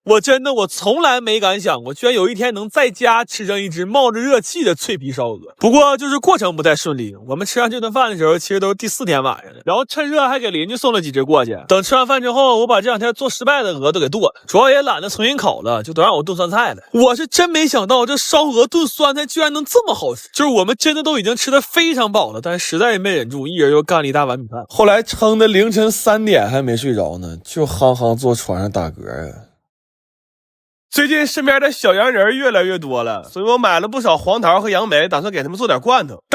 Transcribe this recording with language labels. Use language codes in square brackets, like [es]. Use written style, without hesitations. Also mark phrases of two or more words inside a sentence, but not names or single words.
[zh] 我從來沒敢想過，居然有一天能在家吃上一隻冒着熱氣的脆皮燒鵝。不過就是過程不太順利，我們吃上這頓飯的時候，其實都是第4天晚上了。然後趁熱還給鄰居送了幾隻過去。等吃完飯之後，我把這2天做失敗的鵝都給剁了，主要也懶得重新烤了，就都讓我燉酸菜了。我是真沒想到這燒鵝燉酸菜居然能這麼好吃，就是我們真的都已經吃得非常飽了，但是實在也沒忍住，一人又幹了一大碗米飯。後來撐的凌晨3點還沒睡着呢，就夯夯坐床上打嗝啊。最近身邊的小洋人越來越多了，所以我買了不少黄桃和杨梅，打算給他們做點罐頭。